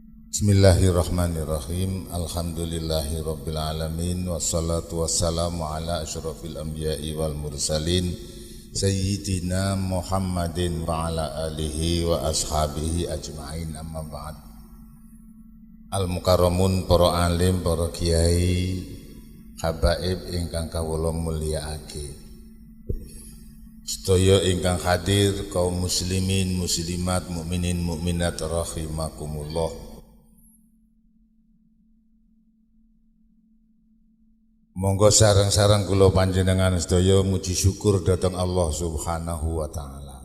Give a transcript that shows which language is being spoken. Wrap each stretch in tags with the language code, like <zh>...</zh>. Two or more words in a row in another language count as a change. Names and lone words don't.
<ar>بسم الله الرحمن الرحيم. الحمد لله رب العالمين والصلاة والسلام على أشرف الأنبياء والمرسلين سيدنا محمد وعلى آله وأصحابه أجمعين، أما بعد.</ar> <jv>Al-mukarramun, para alim, para kiai, habaib ingkang kawula mulyaake. Sedaya ingkang hadir, kaum muslimin, muslimat, mukminin, mukminat rahimakumullah. Monggo sareng-sareng kula panjenengan sedaya muji syukur dhateng Allah</jv> <ar>سبحانه وتعالى.</ar>